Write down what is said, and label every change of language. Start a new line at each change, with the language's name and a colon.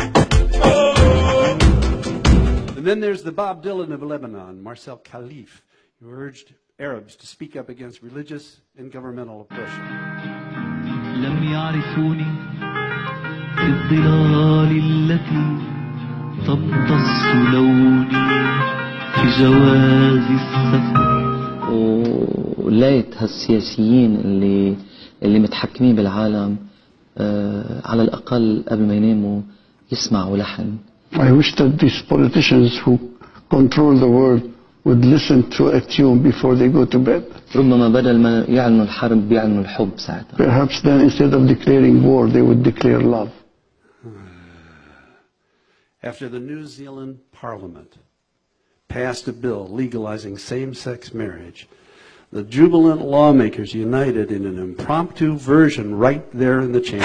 English: Then there's the Bob Dylan of Lebanon, Marcel Khalif, who urged Arabs to speak up against religious and governmental oppression.
Arabic: لم يعرفوني في الظلال التي تمتص لوني في جواز السفر. وليت هالسياسيين اللي متحكمين بالعالم على الأقل قبل ما يناموا يسمعوا لحن.
English: I wish that these politicians who control the world would listen to a tune before they go to bed.
Arabic: ربما بدل ما يعلنوا الحرب بيعلنوا الحب ساعتها.
English: Perhaps then instead of declaring war, they would declare love. After the New Zealand Parliament passed a bill legalizing same-sex marriage, the jubilant lawmakers united in an impromptu version right there in the chamber.